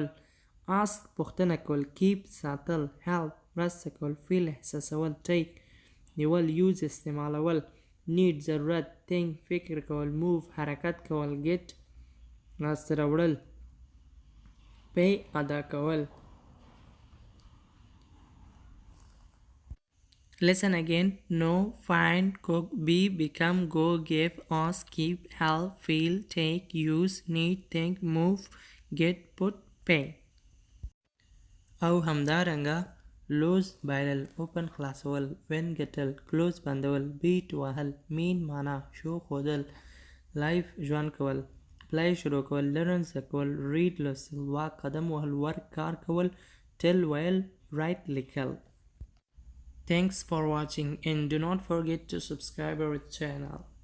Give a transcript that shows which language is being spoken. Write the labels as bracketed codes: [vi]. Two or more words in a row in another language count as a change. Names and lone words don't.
[ps] Ask پوښتنه کول. Keep ساتل. Help مرسته کول. Feel احساسول. Take نیول. Use استعمالول. Need ضرورت. Think فکر کول. Move حرکت کول. Get لاسته راوړل. Pay ادا کول. [en] Listen again. Know, find, cook, be, become, go, give, ask, keep, help, feel, take, use, need, think, move, get, put, pay. [ps] او همدارنګه lose بایلل. open خلاصول. win ګټل. close بندول. beat وهل. mean معنا. show ښودل. life ژوند کول. play شروع کول. learn زده کول. read لوستل. walk قدم وهل. work کار کول. tell ویل. write لیکل. [en] Thanks for watching and do not forget to subscribe our channel.